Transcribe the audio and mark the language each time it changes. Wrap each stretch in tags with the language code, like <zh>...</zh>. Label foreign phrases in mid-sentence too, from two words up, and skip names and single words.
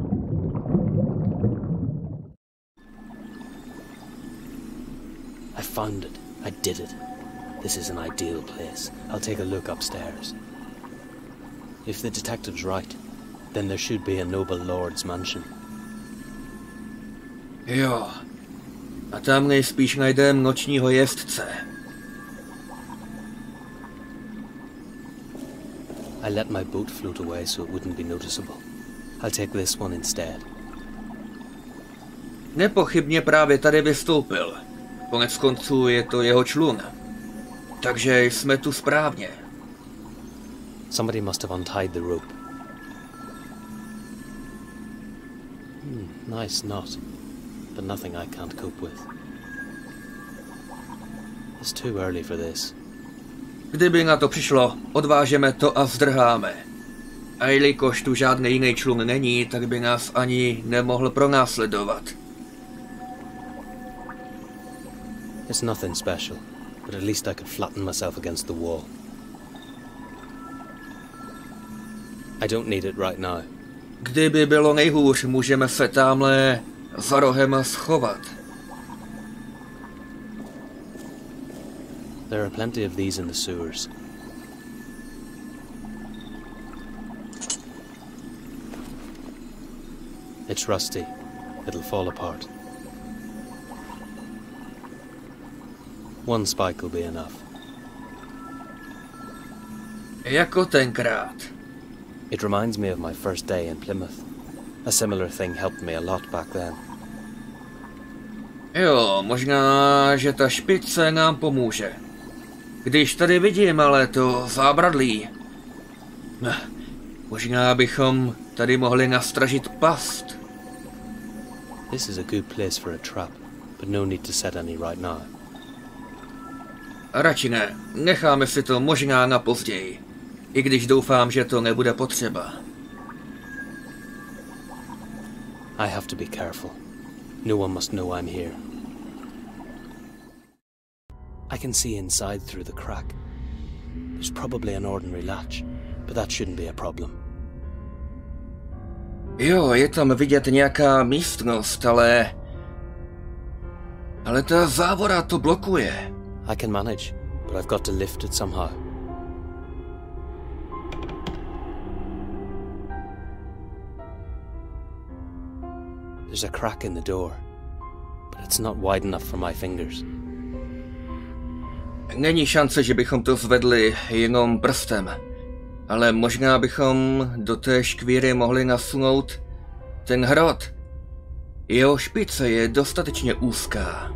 <en>I found it. I did it. This is an ideal place. I'll take a look upstairs. If the detective's right, then there should be a noble lord's mansion.</en> <cs>Jo. A tam nejspíš najdeme nočního jezdce.</cs> <en>I let my boat float away so it wouldn't be noticeable. I'll take this one instead.</en> <cs>Nepochybně právě tady vystoupil. Konec konců je to jeho člun. Takže jsme tu správně.</cs> <en>Somebody must have untied the rope. Nice knot, but nothing I can't cope with. It's too early for this.</en> <cs>Kdyby na to přišlo, odvážeme to a zdrháme. A jelikož tu žádný jiný člun není, tak by nás ani nemohl pronásledovat.</cs> <en>It's nothing special, but at least I could flatten myself against the wall. I don't need it right now.</en> <cs>Kdyby bylo nejhůř, můžeme se tamhle za rohem schovat.</cs> <en>There are plenty of these in the sewers. It's rusty. It'll fall apart. One spike will be enough.</en> <cs>Jako tenkrát.</cs> <en>It reminds me of my first day in Plymouth. A similar thing helped me a lot back then.</en> <cs>Jo, možná, že ta špice nám pomůže. Když tady vidím ale to zábradlí. Možná bychom tady mohli nastražit past.</cs> <en>This is a good place for a trap, but no need to set any right now.</en> <cs>Radši ne, necháme si to možná na později. I když doufám, že to nebude potřeba.</cs> <en>I have to be careful. No one must know I'm here. I can see inside through the crack. There's probably an ordinary latch, but that shouldn't be a problem.</en> <cs>Jo, je tam vidět nějaká místnost, ale ta závora to blokuje.</cs> <en>I can manage, but I've got to lift it somehow. There's a crack in the door, but it's not wide enough for my fingers.</en> <cs>Není šance, že bychom to zvedli jenom prstem, ale možná bychom do té škvíry mohli nasunout ten hrot. Jeho špice je dostatečně úzká.</cs>